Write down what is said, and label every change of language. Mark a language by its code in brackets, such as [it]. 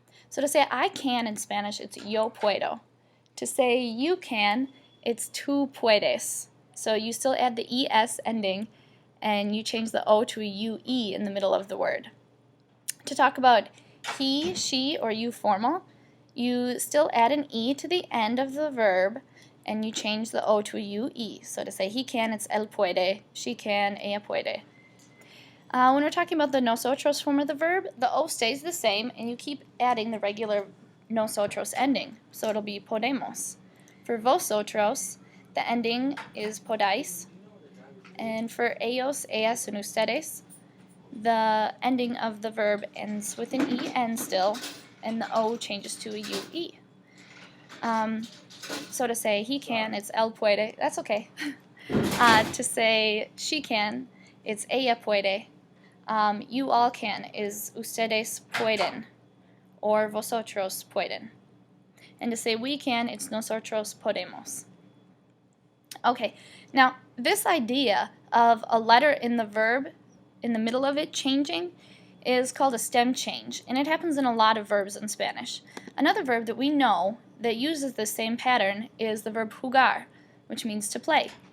[en] So to say I can in Spanish, it's [es] yo puedo. [en] To say you can, it's [es] tú puedes. [en] So you still add the ES ending, and you change the O to a UE in the middle of the word. To talk about he, she, or you formal, you still add an E to the end of the verb, and you change the O to a UE. So to say he can, it's [es] él puede, [en] she can, [es] ella puede. [en] When we're talking about the nosotros form of the verb, the O stays the same, and you keep adding the regular nosotros ending. So it'll be podemos. For vosotros, the ending is podais. And for ellos, ellas, and ustedes, the ending of the verb ends with an EN still, and the O changes to a UE. So to say he can, it's [es] él puede. [en] That's okay. To say she can, it's [es] ella puede. [en] You all can is [es] ustedes pueden, [en] or [es] vosotros pueden. [en] And to say we can, it's [es] nosotros podemos. [en] Okay, now this idea of a letter in the verb, in the middle of it changing, is called a stem change, and it happens in a lot of verbs in Spanish. Another verb that we know that uses the same pattern is the verb jugar, which means to play.